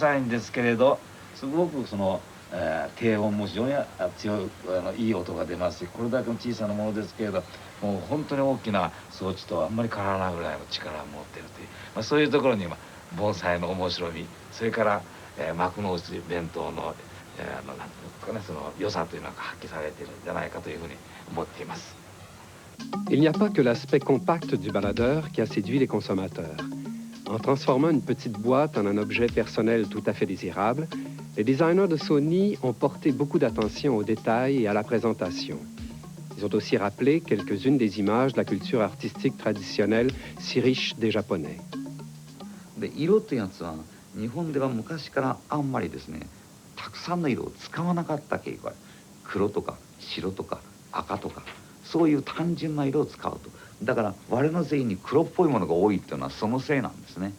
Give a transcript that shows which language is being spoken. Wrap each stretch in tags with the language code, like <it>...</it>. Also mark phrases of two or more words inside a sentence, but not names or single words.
<ja>さいんですけれどすごく低音も非常に強いいい音が出ますしこれだけの小さなものですけれどもう本当に大きな装置とはあんまり変わらないぐらいの力を持っているという、そういうところに盆栽の面白みそれから、幕の内弁当のなんていうんですかねその良さというのが発揮されているんじゃないかというふうに思っています。</ja> <fr>Il n'y a pas que l'aspect compact du baladeur qui a séduit les consommateurs. En transformant une petite boîte en un objet personnel tout à fait désirable, les designers de Sony ont porté beaucoup d'attention aux détails et à la présentation. Ils ont aussi rappelé quelques-unes des images de la culture artistique traditionnelle si riche des Japonais.</fr> <ja>で色ってやつは日本では昔からあんまりですねたくさんの色を使わなかった傾向がある。黒とか白とか赤とかそういう単純な色を使うと。だから我の製品に黒っぽいものが多いっていうのはそのせいなんですね。</ja>